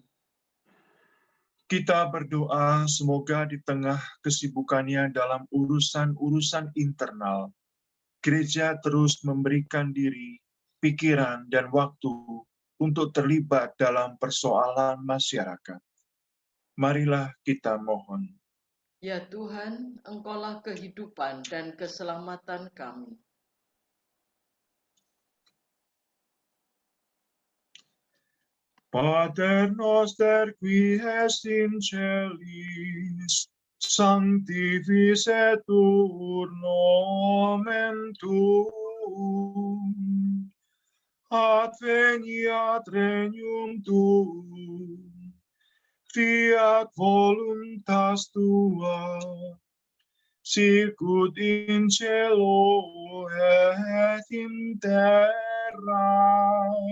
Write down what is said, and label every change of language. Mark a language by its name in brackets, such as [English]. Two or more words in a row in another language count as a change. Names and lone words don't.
[Indonesian] Kita berdoa semoga di tengah kesibukannya dalam urusan-urusan internal, gereja terus memberikan diri, pikiran, dan waktu untuk terlibat dalam persoalan masyarakat. Marilah kita mohon. Ya Tuhan, Engkaulah kehidupan dan keselamatan kami. [Latin] Pater noster qui est in celis, sanctificetur nomen tuum, adveniat regnum tuum, fiat voluntas tua, sicut in cielo et in terra.